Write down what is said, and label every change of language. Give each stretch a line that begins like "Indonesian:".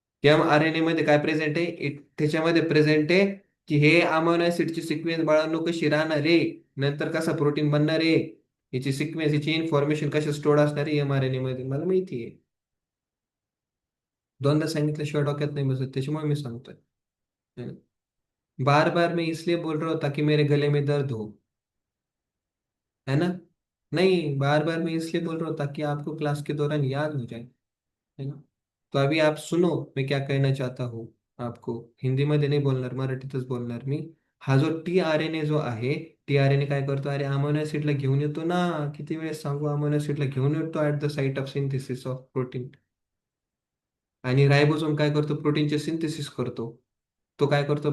Marathi: mRNA मध्ये काय present आहे? त्याच्यामध्ये प्रेझेंट आहे की हे अमिनो ऍसिडची सिक्वेन्स बाळांनो कशी राहणार आहे, नंतर कसा प्रोटीन बनणार आहे, याची सिक्वेन्स, याची इन्फॉर्मेशन कशा स्टोअर असणार आहे mRNA मध्ये, मला माहिती आहे. दोनदा सांगितल्याशिवाय डोक्यात नाही बसत, त्याच्यामुळे मी सांगतोय.
Hindi: बार बार मैं इसलिए बोल रहा हूँ ताकि मेरे गले में दर्द हो, है ना? नहीं, बार बार मैं इसलिए बोल रहा हूँ ताकि आपको क्लास के दौरान याद हो जाए, है ना? तो अभी आप सुनो मैं क्या कहना चाहता हूँ आपको.
Marathi: हिंदीमध्ये नाही बोलणार, मराठीतच बोलणार मी. हा जो टी आर एन ए जो आहे, टी आर एन ए काय करतो? अरे अमिनो ऍसिडला घेऊन येतो ना. किती वेळेस सांगू? अमिनो ऍसिडला घेऊन येतो
English: At the site of synthesis of protein.
Marathi: आणि रायबोसोम काय करतो? प्रोटीनचे सिंथेसिस करतो. तो काय करतो?